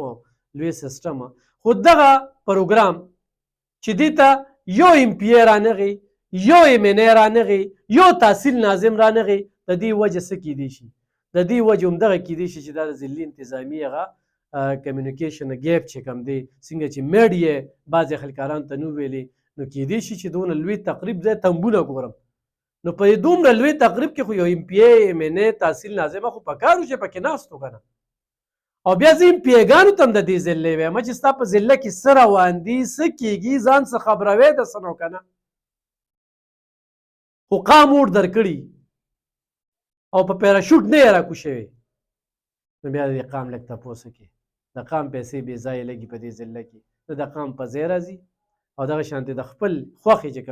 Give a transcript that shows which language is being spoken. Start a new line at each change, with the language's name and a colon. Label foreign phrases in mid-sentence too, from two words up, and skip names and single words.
Pashto: لوی سیسټم خو دغه پروګرام چې دې ته یو ایم پی ای رانغی یو ایم این ای رانغی یو تحصیل ناظم رانغی د دې وجه څه کیدی شي د دې وجه همدغه کیدی شي چې دا د ضلعي انتظامیې هغه
English: communication gap
Pashto: چې کوم دی څنګه چې میډیا بعضې خلکاران ته نو ویلې نو کیدی شي چې دونه لوی تقریب ځای تنبونه ګورم نو په دومره لوی تقریب کې خو یو ایم پی ای ایم این ای تحصیل ناظمه خو پکار و چې پکې ناست و که نه او بیا زه ایم پی ای ګانو ته هم د دې ضلع وایم چې ستا په ضلع کې څه روان دي څه کېږي ځان څه خبروی د څه نو که نه خو قام اور درکړي او په پیراشوټ نه یې راکوشوي نو بیا د دې قام لږ تپوس وکړي د قام پیسې بې ځایه لګي په دې ضلع کې نو د قام په ځای راځي او دغه شانتې د خپل خوښې چې